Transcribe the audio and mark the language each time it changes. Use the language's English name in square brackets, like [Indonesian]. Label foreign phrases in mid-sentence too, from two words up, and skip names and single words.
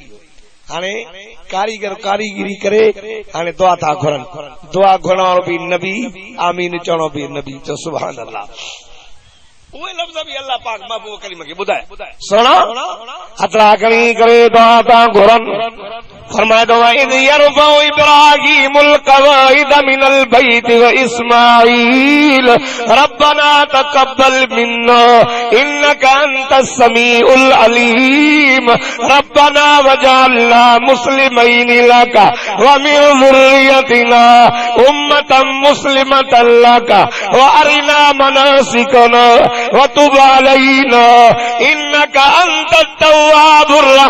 [Sindhi] हाणे कारीगर कारीगिरी करे हाणे दुआ था घुरनि, दुआ घुरणो भी नबी, आमीन चवणो भी नबी। तो [Arabic] سبحان الله [Sindhi] उहे लफ़्ज़ भी अल्लाह पाक महबूब करीम खे ॿुधाए। सुणो हथड़ा खणी करे दुआ था घुरनि। फरमाए दो [Arabic] إذ يرفع إبراهيم القواعد من البيت وإسماعيل ربنا تقبل منا إنك أنت السميع العليم ربنا واجعلنا مسلمين لك ومن ذريتنا أمة مسلمة لك وأرنا مناسكنا وتب علينا إنك أنت التواب